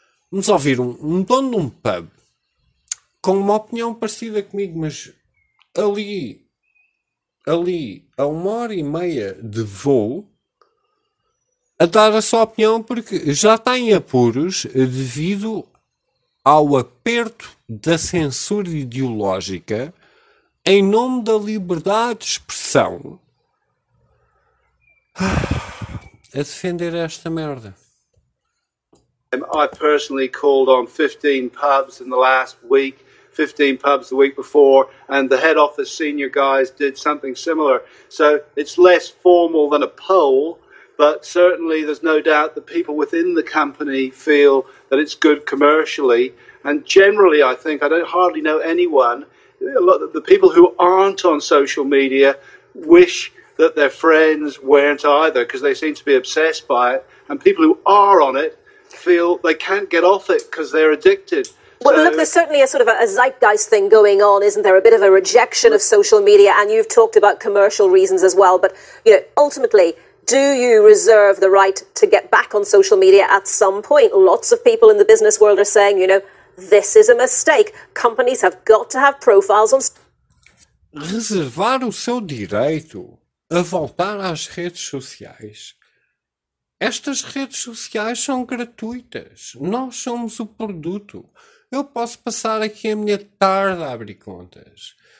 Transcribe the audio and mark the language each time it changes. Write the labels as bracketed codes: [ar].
[pt] Vamos ouvir um dono de um pub com uma opinião parecida comigo, mas ali a uma hora e meia de voo, a dar a sua opinião, porque já está em apuros devido ao aperto da censura ideológica em nome da liberdade de expressão, a defender esta merda. [en] I personally called on 15 pubs in the last week, 15 pubs the week before, and the head office senior guys did something similar. So it's less formal than a poll, but certainly there's no doubt that people within the company feel that it's good commercially. And generally, I think, I don't hardly know anyone, a lot of the people who aren't on social media wish that their friends weren't either, because they seem to be obsessed by it. And people who are on it feel they can't get off it because they're addicted. Well, look, there's certainly a sort of a zeitgeist thing going on, isn't there? A bit of a rejection of social media, and you've talked about commercial reasons as well. But, you know, ultimately, do you reserve the right to get back on social media at some point? Lots of people in the business world are saying, you know, this is a mistake. Companies have got to have profiles on... [pt] Reservar o seu direito a voltar às redes sociais. Estas redes sociais são gratuitas. Nós somos o produto. Eu posso passar aqui a minha tarde a abrir contas.